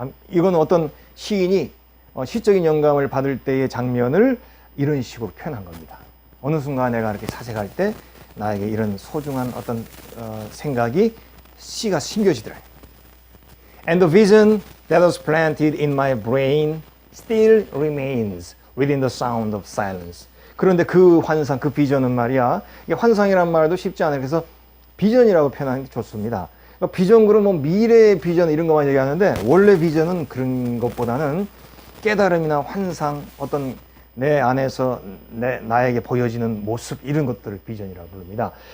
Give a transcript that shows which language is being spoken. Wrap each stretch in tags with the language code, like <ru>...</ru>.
<ko>이건 어떤 시인이 시적인 영감을 받을 때의 장면을 이런 식으로 표현한 겁니다. 어느 순간 내가 이렇게 사색할 때 나에게 이런 소중한 어떤 생각이 씨가 심겨지더라.</ko> <en>And the vision that was planted in my brain still remains within the sound of silence.</en> <ko>그런데 그 환상, 그 비전은 말이야. 이게 환상이란 말도 쉽지 않아요. 그래서 비전이라고 표현하는 게 좋습니다. 그러니까 비전 그러면 뭐 미래의 비전 이런 것만 얘기하는데 원래 비전은 그런 것보다는 깨달음이나 환상, 어떤 내 안에서 나에게 보여지는 모습 이런 것들을 비전이라고 부릅니다.</ko>